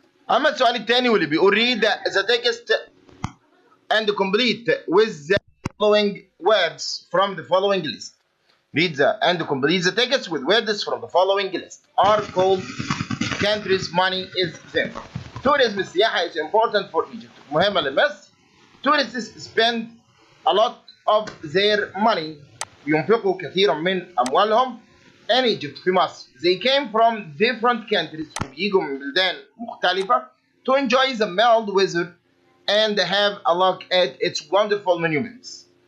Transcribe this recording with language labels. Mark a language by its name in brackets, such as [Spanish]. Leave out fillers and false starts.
[Arabic] أما السؤال الثاني واللي بيقول [English] read the text and complete with the following words from the following list. Read and complete the text with words from the following list. Are called countries. Money is them. Tourism السياحة is important for Egypt. [Arabic] مهمة لمصر. [English] Tourists spend a lot of their money. [Arabic] ينفقوا كثيرا من أموالهم [English] in Egypt [Arabic] في مصر. [English] They came from different countries. [Arabic] وبيجوا من بلدان مختلفة [English] to enjoy the mild weather and have a look at its wonderful monuments.